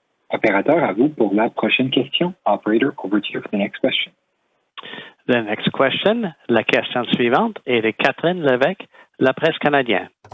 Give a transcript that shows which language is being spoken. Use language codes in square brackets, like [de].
[fr] Opérateur, à vous pour la prochaine question. [en] Operator, over to you for the next question. The next question, [fr] la question suivante est de Catherine Lévesque, La Presse canadienne.